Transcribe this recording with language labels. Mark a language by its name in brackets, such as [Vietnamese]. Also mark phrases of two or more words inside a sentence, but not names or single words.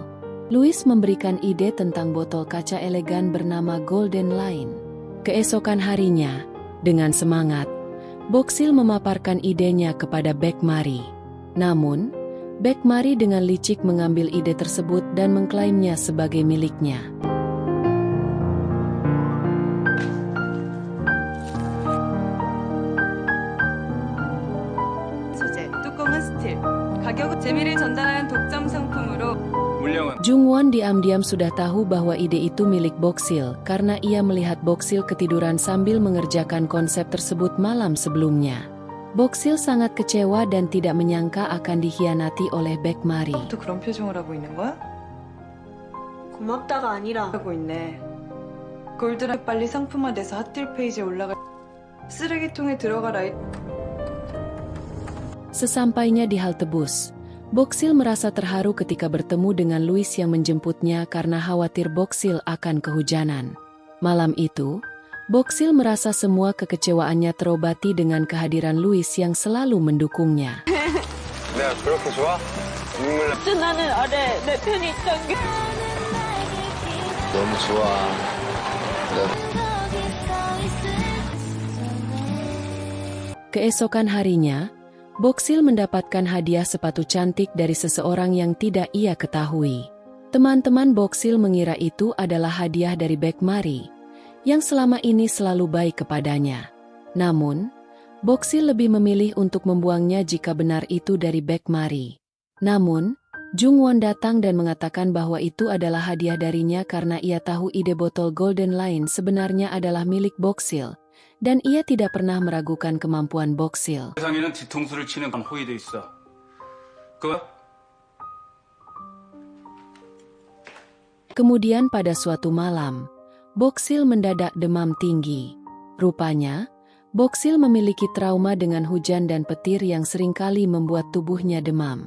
[Indonesian] Louis memberikan ide tentang botol kaca elegan bernama Golden Line. Keesokan harinya, dengan semangat, Boksil memaparkan idenya kepada Beck Mari. Namun, Baekmari dengan licik mengambil ide tersebut dan mengklaimnya sebagai miliknya. [Korean] 소재, 뚜껑은 스틸. 가격은 재미를 전달하는 독점 상품으로 물량은 [Indonesian] Jungwon diam-diam sudah tahu bahwa ide itu milik Boksil karena ia melihat Boksil ketiduran sambil mengerjakan konsep tersebut malam sebelumnya. Boksil sangat kecewa dan tidak menyangka akan dikhianati oleh Baekmari. [Korean] 또 그런 표정을 하고 있는 거야? 고맙다가 아니라 하고 있네. 골드라 빨리 상품화돼서 핫딜 페이지에 올라갈 쓰레기통에 들어가라. [Indonesian] Sesampainya di halte bus, Boksil merasa terharu ketika bertemu dengan Louis yang menjemputnya karena khawatir Boksil akan kehujanan. Malam itu, Boksil merasa semua kekecewaannya terobati dengan kehadiran Louis yang selalu mendukungnya. [Korean] 내가 그렇게 좋아? 눈물 나. 진짜 나는 아래 내 편이 있던 게 너무 좋아. [Indonesian] Keesokan harinya, Boksil mendapatkan hadiah sepatu cantik dari seseorang yang tidak ia ketahui. Teman-teman Boksil mengira itu adalah hadiah dari Baekmari, yang selama ini selalu baik kepadanya. Namun, Boksil lebih memilih untuk membuangnya jika benar itu dari Baekmari. Namun, Jungwon datang dan mengatakan bahwa itu adalah hadiah darinya karena ia tahu ide botol Golden Lion sebenarnya adalah milik Boksil, dan ia tidak pernah meragukan kemampuan Boksil. [Korean] 세상에는 뒤통수를 치는 건 호의도 있어. [Indonesian] Kemudian pada suatu malam, Boksil mendadak demam tinggi. Rupanya, Boksil memiliki trauma dengan hujan dan petir yang seringkali membuat tubuhnya demam.